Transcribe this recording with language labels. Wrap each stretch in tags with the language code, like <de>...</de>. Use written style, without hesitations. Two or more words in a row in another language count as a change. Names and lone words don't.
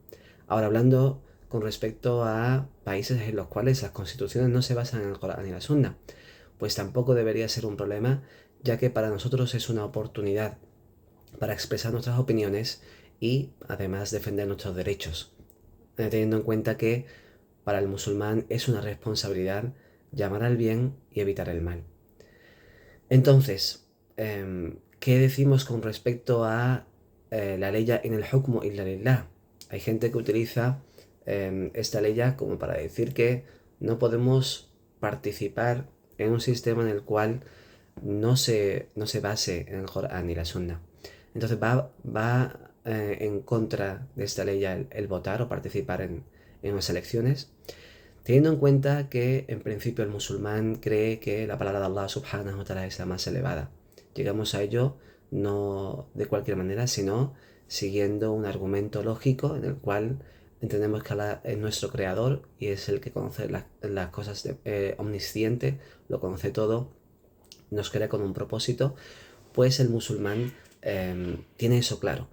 <es>Ahora, hablando con respecto a países en los cuales las constituciones no se basan en el Corán y la Sunna, pues tampoco debería ser un problema, ya que para nosotros es una oportunidad para expresar nuestras opiniones y además defender nuestros derechos, teniendo en cuenta que para el musulmán es una responsabilidad llamar al bien y evitar el mal. Entonces, ¿qué decimos con respecto a la ley en el</es> <ar>الحكم إلا لله?</ar> <es>Hay gente que utiliza esta ley como para decir que no podemos participar en un sistema en el cual no se base en el Corán ni la Sunna. Entonces va en contra de esta ley el votar o participar en las elecciones, teniendo en cuenta que en principio el musulmán cree que la palabra de Allah</es> <ar>سبحانه وتعالى</ar> <es>es la más elevada. Llegamos a ello no de cualquier manera, sino siguiendo un argumento lógico en el cual entendemos que Allah es nuestro creador y es el que conoce las cosas omnisciente, lo conoce todo, nos crea con un propósito, pues el musulmán tiene eso claro.</es>